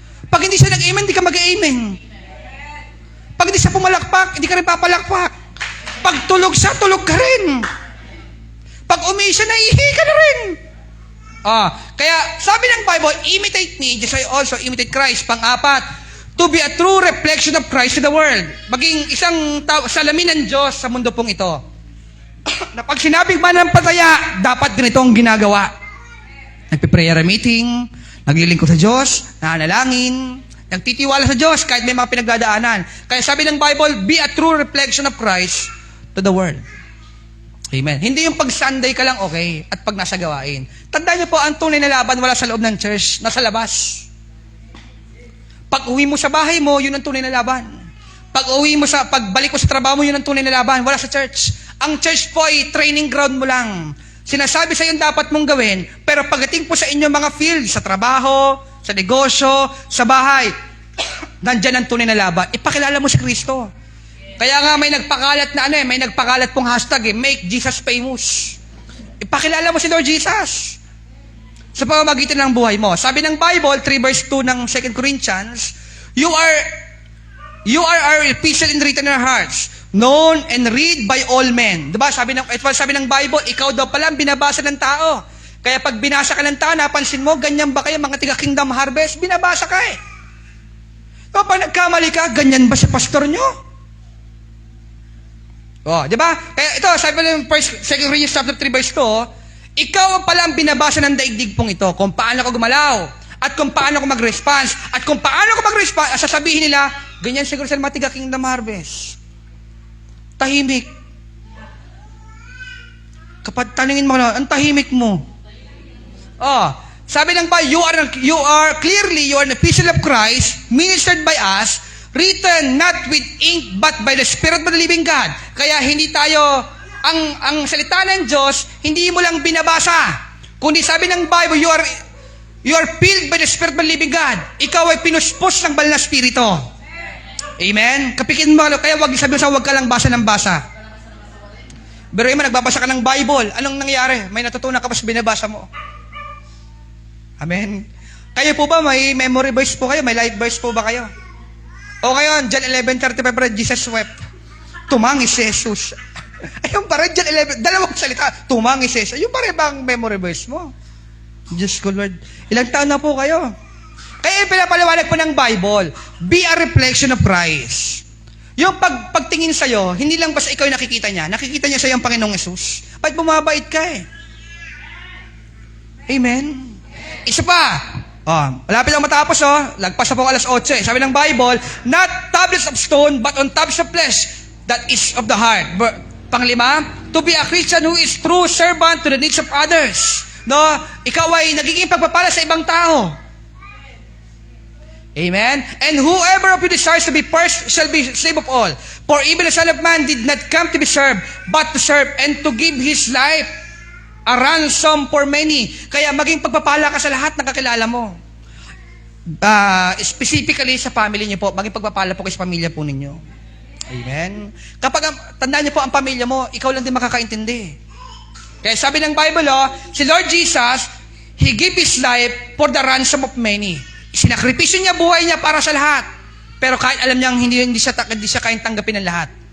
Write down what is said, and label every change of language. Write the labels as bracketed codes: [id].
[tl] Pag hindi siya nag-amen, hindi ka mag-amen. Pag hindi siya pumalakpak, hindi ka rin papalakpak. Pag tulog siya, tulog ka rin. Pag umihi siya, naihi ka na rin. Kaya, sabi ng [en] Bible, imitate me, just I also imitate Christ. [tl] Pang-apat, [en] to be a true reflection of Christ to the world. [tl] Maging isang salamin ng Diyos sa mundo pong ito. Na pag sinabing manampalataya, dapat ganito ang ginagawa. Nagpe-prayer meeting, naglilingkod sa Diyos, nananalangin, nagtitiwala sa Diyos kahit may mga pinagdadaanan. Kaya sabi ng [en] Bible, be a true reflection of Christ to the world. Amen. [tl] Hindi yung pag Sunday ka lang okay at pag nasa gawain. Tandaan niyo po, ang tunay na laban wala sa loob ng church, nasa labas. Pag uwi mo sa bahay mo, yun ang tunay na laban. Pagbalik mo sa trabaho mo, yun ang tunay na laban. Wala sa church. Ang church po ay training ground mo lang. Sinasabi sa iyo dapat mong gawin, pero pagdating po sa inyo mga field, sa trabaho, sa negosyo, sa bahay, nandyan ang tunay na laban. Ipakilala mo si Kristo. Kaya nga may nagpakalat na may nagpakalat pong hashtag [en] make Jesus famous. [tl] Ipakilala mo si Lord Jesus sa pamamagitan ng buhay mo. Sabi ng [en] Bible, 3 verse 2 ng 2 Corinthians, you are our epistle in written in our hearts, known and read by all men. [tl] Diba? Sabi ng Bible, ikaw daw pala ang binabasa ng tao. Kaya pag binasa ka ng tao, napansin mo, ganyan ba kayo mga tiga Kingdom Harvest? Binabasa ka eh. Diba? Pag nagkamali ka, ganyan ba si pastor nyo? Diba? Kaya ito, sabi ng 2 Corinthians chapter 3 verse 2, ikaw ang pala ang binabasa ng daigdig pong ito, kung paano ko gumalaw, at kung paano ko mag-response, at kung paano ko mag-response, sasabihin nila, ganyan siguro sa mga tiga Kingdom Harvest. Tahimik. Kapag tanungin mo na, ang tahimik mo. Sabi ng [en] Bible, you are an epistle of Christ, ministered by us, written not with ink, but by the Spirit of the living God. [tl] Kaya hindi tayo, ang salita ng Diyos, hindi mo lang binabasa. Kundi sabi ng [en] Bible, you are filled by the Spirit of the living God. [tl] Ikaw ay pinuspos ng banal na Espiritu. Amen? Kapikin mo, kaya wag ka lang basa ng basa. Pero mo, nagbabasa ka ng Bible. Anong nangyari? May natutunan ka pa sa binabasa mo. Amen? Kayo po ba, may memory verse po kayo? May life verse po ba kayo? O ngayon, John 11:35, [en] Jesus wept. [tl] Tumangis si Jesus. Ayun pa rin, John 11, dalawang salita. Tumangis si Jesus. Ayun pa rin bang memory verse mo? Diyos ko, Lord. Ilang taon na po kayo? Kaya pinapaliwanag po ng Bible, [en] be a reflection of Christ. [tl] Yung pagtingin sa'yo, hindi lang basta ikaw yung nakikita niya sa'yo ang Panginoong Yesus. Ba't bumabait ka eh? Amen? Isa pa. Malapit lang matapos lagpas na po alas 8 Sabi ng [en] Bible, not tablets of stone, but on tablets of flesh, that is of the heart. [tl] Panglima, [en] to be a Christian who is true servant to the needs of others. [tl] Ikaw ay nagiging pagpapala sa ibang tao. Amen? [en] And whoever of you desires to be first shall be slave of all. For even the Son of Man did not come to be served, but to serve and to give His life a ransom for many. [tl] Kaya maging pagpapala ka sa lahat ng kakilala mo. Specifically sa family niyo po, maging pagpapala po kayo sa pamilya po ninyo. Amen? Tandaan niyo po, ang pamilya mo, ikaw lang din makakaintindi. Kaya sabi ng [en] Bible, si Lord Jesus, He gave His life for the ransom of many. [tl] Sinakripisyo niya buhay niya para sa lahat. Pero kahit alam niyang hindi siya kayang tanggapin ng lahat.